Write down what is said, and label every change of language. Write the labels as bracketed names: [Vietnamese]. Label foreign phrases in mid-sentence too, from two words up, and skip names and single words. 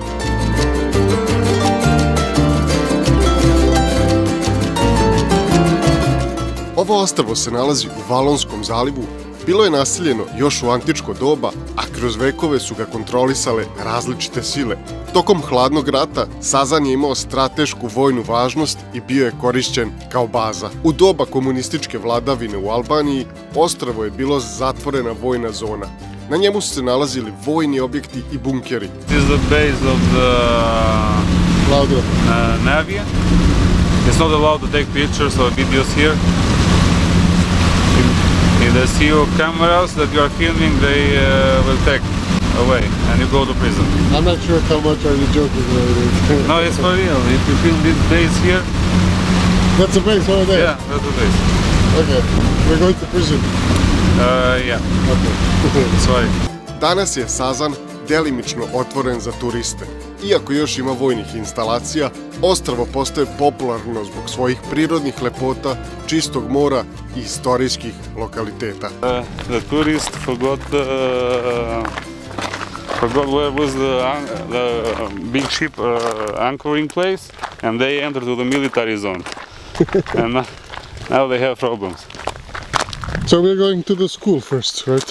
[Serbian] Ovo ostrvo se nalazi u Valonskom zalivu, bilo je naseljeno još u antičko doba, a kroz vekove su ga kontrolisale različite sile. Tokom hladnog rata Sazan je imao stratešku vojnu važnost i bio je korišćen kao baza. U doba komunističke vladavine u Albaniji, ostrvo je bilo zatvorena vojna zona. Na njemu su se nalazili vojni objekti i bunkeri. [English] This is the base of the Navy. It's not allowed to take pictures or videos here. If they see your cameras that you are filming, they will take away and you go to prison. I'm not sure how much are you joking about. No, it's for real. If you film this base here... That's the base over there? Yeah, that's the base. Okay, we're going to prison. Yeah. Okay. Sorry. [Serbian] Danas je Sazan delimično otvoren za turiste. Iako još ima vojnih instalacija, ostrvo postaje popularno zbog svojih prirodnih lepota, čistog mora i istorijskih lokaliteta. [English] The tourist forgot where was the big ship anchoring place, and they entered to the military zone. And now they have problems. So we're going to the school first, right?